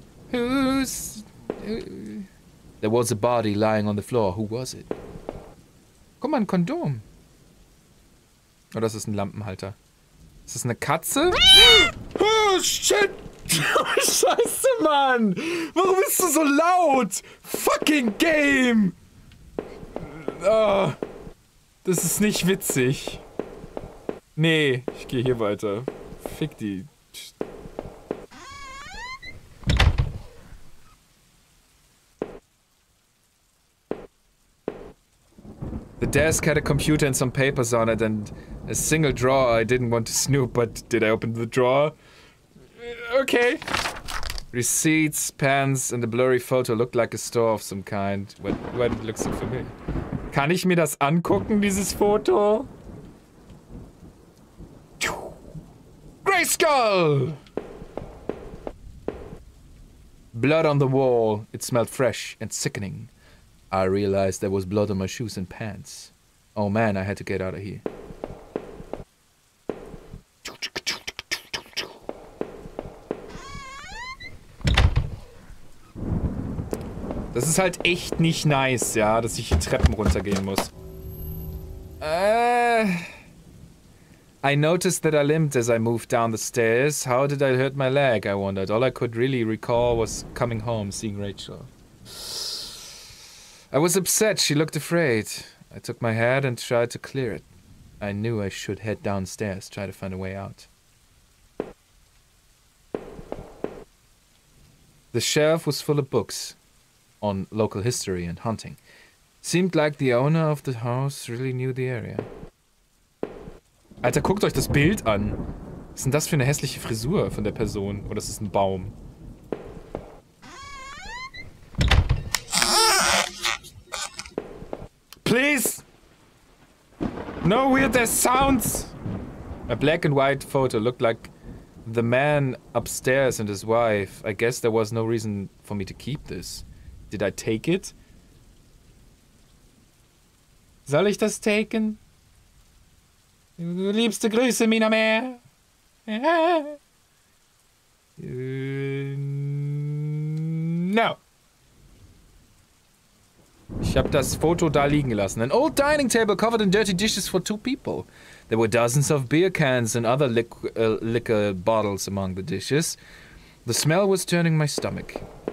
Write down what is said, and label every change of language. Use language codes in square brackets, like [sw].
[en] There was a body lying on the floor. Who was it? [de] Guck mal, ein Kondom. Oh, das ist ein Lampenhalter. Ist das eine Katze? [en] Oh, shit! [de] Scheiße, Mann! Warum bist du so laut? [en] Fucking Game! [de] Oh, das ist nicht witzig. Nee, ich gehe hier weiter. Fick die. [en] The desk had a computer and some papers on it and a single drawer. I didn't want to snoop, but did I open the drawer? Okay. Receipts, pens, and a blurry photo looked like a store of some kind. Why did it look so familiar? [de] Kann ich mir das angucken, dieses Foto? [en] Grayskull! Blood on the wall. It smelled fresh and sickening. I realized there was blood on my shoes and pants. Oh man, I had to get out of here. [de] Das ist halt echt nicht nice, ja, dass ich hier Treppen runtergehen muss. [en] I noticed that I limped as I moved down the stairs. How did I hurt my leg, I wondered. All I could really recall was coming home, seeing Rachel. I was upset, she looked afraid. I took my head and tried to clear it. I knew I should head downstairs, try to find a way out. The shelf was full of books on local history and hunting. Seemed like the owner of the house really knew the area. [de] Alter, guckt euch das Bild an. Was ist denn das für eine hässliche Frisur von der Person? Oder ist das ein Baum? [en] Please! No weird sounds! A black and white photo looked like the man upstairs and his wife. I guess there was no reason for me to keep this. Did I take it? [de] Soll ich das taken? Liebste Grüße, Mina Meer. [en] No. [de] Ich habe das Foto da liegen gelassen. [en] An old dining table covered in dirty dishes for 2 people. There were dozens of beer cans and other liquor bottles among the dishes. The smell was turning my stomach.